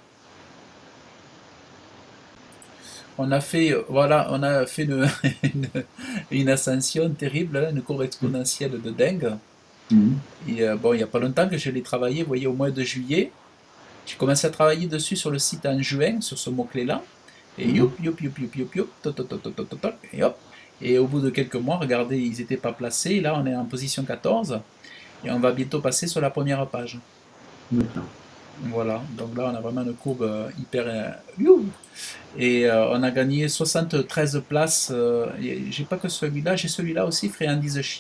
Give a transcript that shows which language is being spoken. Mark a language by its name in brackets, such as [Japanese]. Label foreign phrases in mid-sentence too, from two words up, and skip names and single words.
[French] On a fait une, une ascension terrible, là, une courbe exponentielle de dingue. Mhm. Et bon, il n'y a pas longtemps que je l'ai travaillé, vous voyez, au mois de juillet. J'ai commencé à travailler dessus sur le site en juin, sur ce mot-clé-là. Et Mhm. youp, youp, youp, youp, youp, youp, toc, toc, toc, toc, toc, toc, toc, et hop. Et au bout de quelques mois, regardez, ils n'étaient pas placés. Là, on est en position 14 et on va bientôt passer sur la première page. D'accord. Voilà, donc là, on a vraiment une courbe hyper. You. Et on a gagné 73 places. J'ai pas que celui-là, j'ai celui-là aussi, Friandise Chien.